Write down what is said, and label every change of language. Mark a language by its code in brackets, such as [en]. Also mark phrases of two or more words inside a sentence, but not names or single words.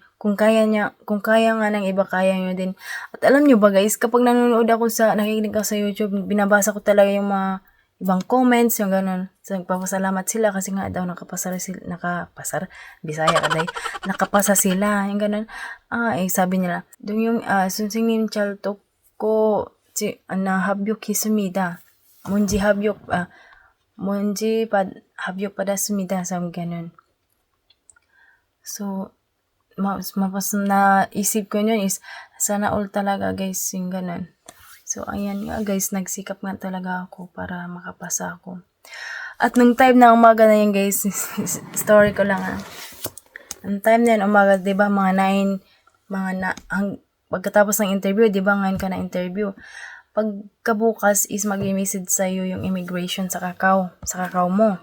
[tl] Kung kaya nga ng iba, kaya nyo din. At alam nyo ba guys, kapag nakikinig ako sa YouTube, binabasa ko talaga yung mga ibang comments, yung ganun. So, nagpapasalamat sila kasi nga daw nakapasa sila, yung ganun. Sabi nila, doon yung, [ko] sunsig님 잘 듣고, 합격 했습니다. 합격 받았습니다. [tl] Sabi ganun. So, mapas na isip ko yun is sana all talaga guys, yung ganun. So ayan nga guys, nagsikap nga talaga ako para makapasa ako. At nung time na umaga na yun guys, story ko lang nung time na yun umaga, diba pagkatapos ng interview, diba ngayon ka na interview, pagkabukas is mag-message sa'yo yung immigration sa kakao mo.